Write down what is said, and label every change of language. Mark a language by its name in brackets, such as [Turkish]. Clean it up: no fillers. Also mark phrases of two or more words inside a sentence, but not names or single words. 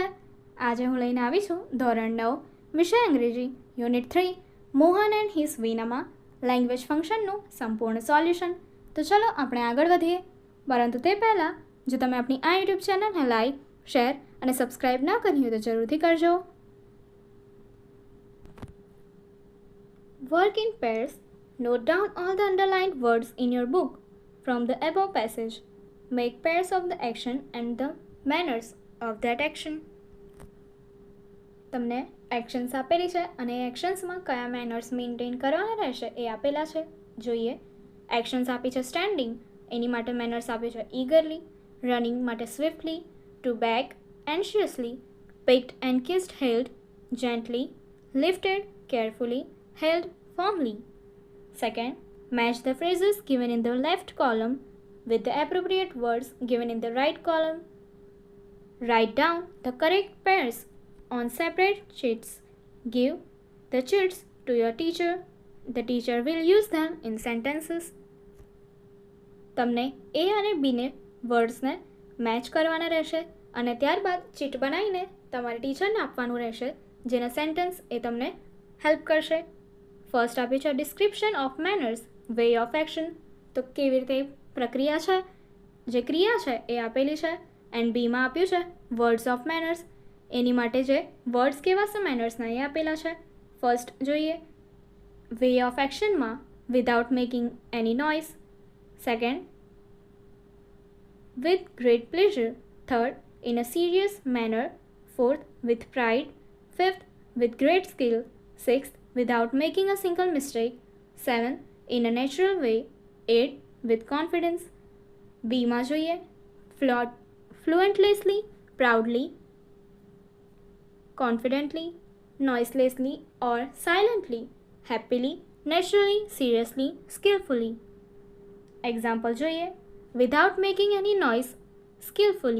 [Gujarati] આજે હું લઈને આવી છું ધોરણ 9 વિષય અંગ્રેજી યુનિટ 3 મોહન એન્ડ હિઝ વીનામાં [English] language function [Gujarati] સંપૂર્ણ સોલ્યુશન. તો ચલો આપણે આગળ વધીએ. પરંતુ તે પહેલાં જો તમે આપણી આ યુટ્યુબ ચેનલને લાઈક, શેર અને સબસ્ક્રાઈબ ના કરી હોય તો જરૂરથી કરજો. [English] Work in pairs. Note down all the underlined words in your book from the above passage. Make pairs of the action and the manners of that action. [Gujarati] તમને એક્શન્સ આપેલી છે અને એ એક્શન્સમાં કયા મેનર્સ મેન્ટેન કરવાના રહેશે એ આપેલા છે. જોઈએ. એક્શન્સ આપી છે સ્ટેન્ડિંગ, એની માટે મેનર્સ આપી છે ઈગરલી, રનિંગ માટે સ્વિફ્ટલી, [English] to back anxiously, picked and kissed held gently, lifted carefully, held firmly. Second, match the phrases given in the left column with the appropriate words given in the right column. Write down the correct pairs on separate sheets. Give the sheets to your teacher. The teacher will use them in sentences. [Gujarati] તમને એ અને બીને વર્ડ્સને મેચ કરવાના રહેશે અને ત્યારબાદ ચીટ બનાવીને તમારે ટીચરને આપવાનું રહેશે, જેના સેન્ટેન્સ એ તમને હેલ્પ કરશે. ફર્સ્ટ આપ્યું છે [English] description of manners, way of action. [Gujarati] તો કેવી રીતે પ્રક્રિયા છે, જે ક્રિયા છે એ આપેલી છે. એન્ડ બીમાં આપ્યું છે [English] words of manners, [Gujarati] એની માટે જે વર્ડ્સ કેવા છે મેનર્સના એ આપેલા છે. ફર્સ્ટ જોઈએ. [English] way of action without making any noise. સેકન્ડ, with great pleasure. Third, in a serious manner. Fourth, with pride. Fifth, with great skill. Sixth, without making a single mistake. Seventh, in a natural way. Eighth, with confidence. [Gujarati] B માં જોઈએ. [English] Fluently, proudly, confidently, noiselessly or silently, happily, naturally, seriously, skillfully. [Gujarati] Example જોઈએ. [English] Without making any noise, skillfully.